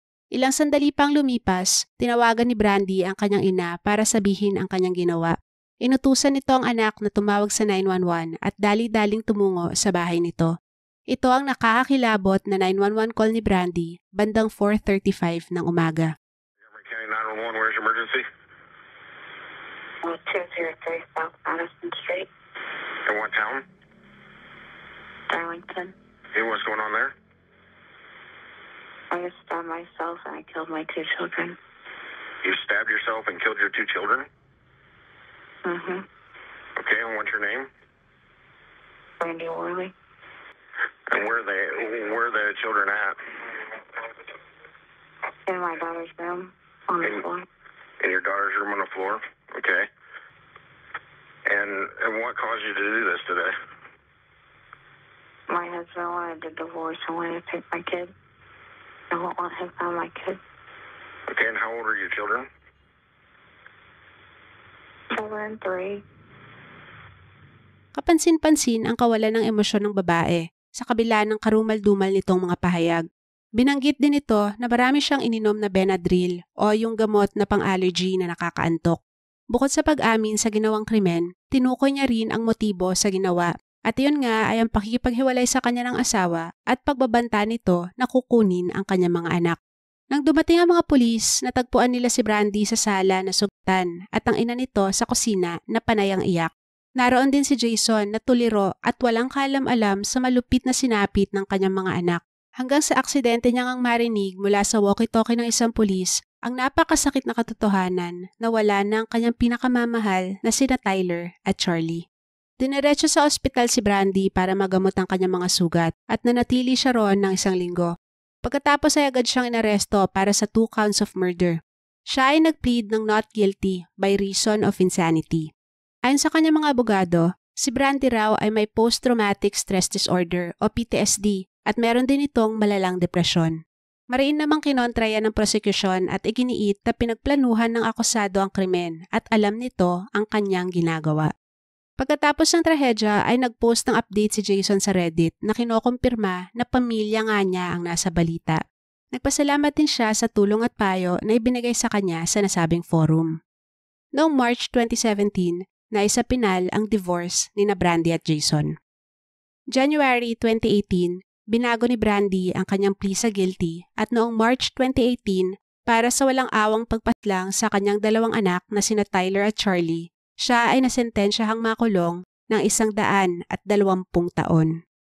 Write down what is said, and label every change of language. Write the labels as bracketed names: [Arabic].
[Filipino] Ilang sandali pang lumipas, tinawagan ni Brandy ang kanyang ina para sabihin ang kanyang ginawa. Inutusan nito ang anak na tumawag sa 911 at dali-daling tumungo sa bahay nito. Ito ang nakakakilabot na 911 call ni Brandy bandang 4:35 ng umaga. [English] County 911, where's your emergency? 203 South Madison Street, In what town? Darlington. Hey, what's going on there? I just stabbed myself and I killed my 2 children. You stabbed yourself and killed your 2 children? Mm-hmm. Okay, and what's your name? Brandy Worley. And where are the children at? In my daughter's room on the floor. In your daughter's room on the floor? Okay. And what caused you to do this today? My husband wanted a divorce and wanted to take my kid. I won't let him find my kid. Okay, and how old are your children? 7 and 3. [Filipino] Kapansin-pansin ang kawalan ng emosyon ng babae sa kabila ng karumal-dumal nitong mga pahayag. Binanggit din ito na marami siyang ininom na Benadryl o yung gamot na pang-allergy na nakakaantok. Bukod sa pag-amin sa ginawang krimen, tinukoy niya rin ang motibo sa ginawa at iyon nga ay ang pakikipaghiwalay sa kanya ng asawa at pagbabanta nito na kukunin ang kanyang mga anak. Nang dumating ang mga pulis, natagpuan nila si Brandy sa sala na sugatan at ang ina nito sa kusina na panayang iyak. Naroon din si Jason na tuliro at walang kaalam-alam sa malupit na sinapit ng kanyang mga anak. Hanggang sa aksidente niya ngang marinig mula sa walkie-talkie ng isang pulis ang napakasakit na katotohanan na wala na ang kanyang pinakamamahal na sina Tyler at Charlie. Dineretso sa ospital si Brandy para magamot ang kanyang mga sugat at nanatili siya roon ng 1 linggo. Pagkatapos ay agad siyang inaresto para sa [English] 2 counts of murder. [Filipino] Siya ay nag-plead ng [English] not guilty by reason of insanity. [Filipino] Ayon sa kanyang mga abogado, si Brandy raw ay may post-traumatic stress disorder o PTSD at meron din itong malalang depresyon. Mariin namang kinontra yan ng prosecution at iginiit na pinagplanuhan ng akusado ang krimen at alam nito ang kanyang ginagawa. Pagkatapos ng trahedya ay nag-post ng update si Jason sa Reddit na kinokompirma na pamilya nga niya ang nasa balita. Nagpasalamat din siya sa tulong at payo na ibinigay sa kanya sa nasabing forum. Noong March 2017, naisapinal ang divorce ni Brandy at Jason. January 2018, binago ni Brandy ang kanyang plea sa guilty at noong March 2018, para sa walang awang pagpatlang sa kanyang 2 anak na sina Tyler at Charlie, siya ay nasentensyahang makulong ng 120 taon.